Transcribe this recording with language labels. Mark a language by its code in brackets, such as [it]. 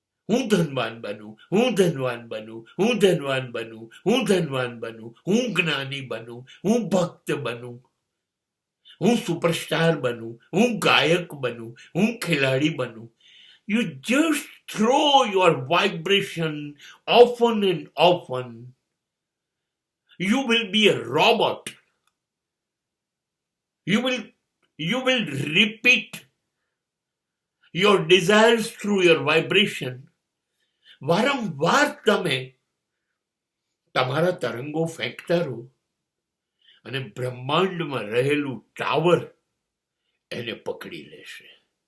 [gu] હું ધનવાન બનું, હું ધનવાન બનું, હું ધનવાન બનું, હું ધનવાન બનું, હું જ્ઞાની બનું, હું ભક્ત બનું, હું સુપરસ્ટાર બનું, હું ગાયક બનું, હું ખેલાડી બનું. [en] You just throw your vibration often and often. You will be a robot. You will repeat your desires through your vibration. [gu] વારંવાર તમે તમારા તરંગો ફેંકતા રહો અને બ્રહ્માંડમાં રહેલું ટાવર એને પકડી લેશે.